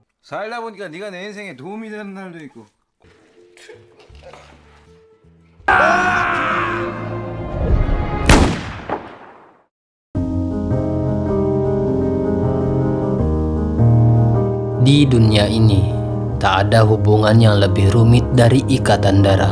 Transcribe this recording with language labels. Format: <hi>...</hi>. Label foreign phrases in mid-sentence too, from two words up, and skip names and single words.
<ko>살다 보니까 네가 내 인생에 도움이 되는 날도 있고.</ko> <id>Di dunia ini, tak ada hubungan yang lebih rumit dari ikatan darah.</id>